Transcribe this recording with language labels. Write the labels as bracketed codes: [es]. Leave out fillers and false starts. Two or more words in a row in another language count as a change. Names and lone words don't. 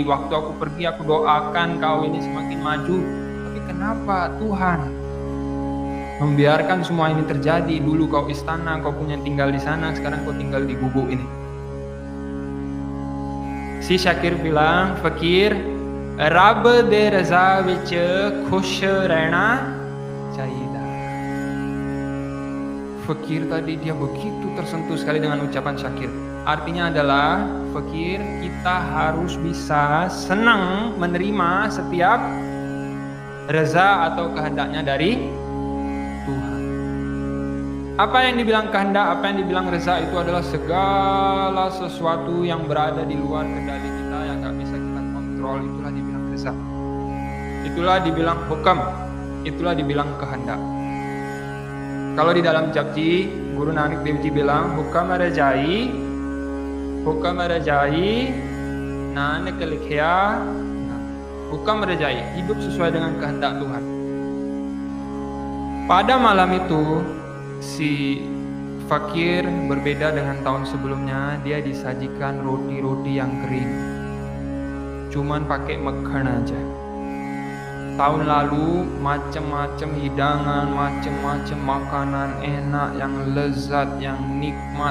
[id] Waktu aku pergi aku doakan kau ini semakin maju. Tapi kenapa Tuhan membiarkan semua ini terjadi? Dulu kau istana, kau punya tinggal di sana, sekarang kau tinggal di gubuk ini." Si Syakir bilang, "Fakir, [pa] ਰੱਬ ਦੀ ਰਜ਼ਾ ਵਿੱਚ ਖੁਸ਼ ਰਹਿਣਾ ਚਾਹੀਏ." [id] Fakir tadi dia begitu tersentuh sekali dengan ucapan Syakir. Artinya adalah fakir, kita harus bisa senang menerima setiap reza atau kehendaknya dari Tuhan. Apa yang dibilang kehendak, apa yang dibilang reza itu adalah segala sesuatu yang berada di luar kendali kita, yang gak bisa kita kontrol, itulah dibilang reza. Itulah dibilang hukam, itulah dibilang kehendak. Kalau di dalam Japji, Guru Nanak Dev Ji bilang [pa] ਹੁਕਮਿ ਰਜਾਈ ਨਾਨਕ ਲਿਖਿਆ, ਹੁਕਮਿ ਰਜਾਈ, [id] hidup sesuai dengan kehendak Tuhan. Pada malam itu si fakir berbeda dengan tahun sebelumnya, dia disajikan roti-roti yang kering, cuman pakai mekhan aja. Tahun lalu macam-macam hidangan, macam-macam makanan enak, yang lezat, yang nikmat.